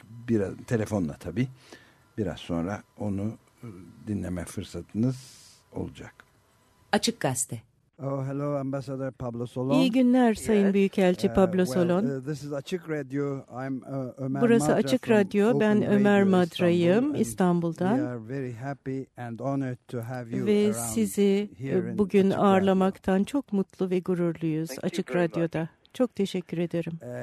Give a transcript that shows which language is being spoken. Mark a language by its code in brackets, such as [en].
[tr] Biraz telefonla tabii. Biraz sonra onu dinleme fırsatınız olacak. Açık Gazete. [en] Oh, hello Ambassador Pablo Solon. [tr] İyi günler Sayın yes. Büyükelçi Pablo Solon. [en] This is Açık Radyo. I'm Ömer. [tr] Burası Madra Açık Radyo. Ben Ömer Madra'yım, İstanbul'dan. [en] We are very happy and honored to have you [tr] ve sizi bugün ağırlamaktan çok mutlu ve gururluyuz. Thank Açık Radyo'da. Çok teşekkür ederim.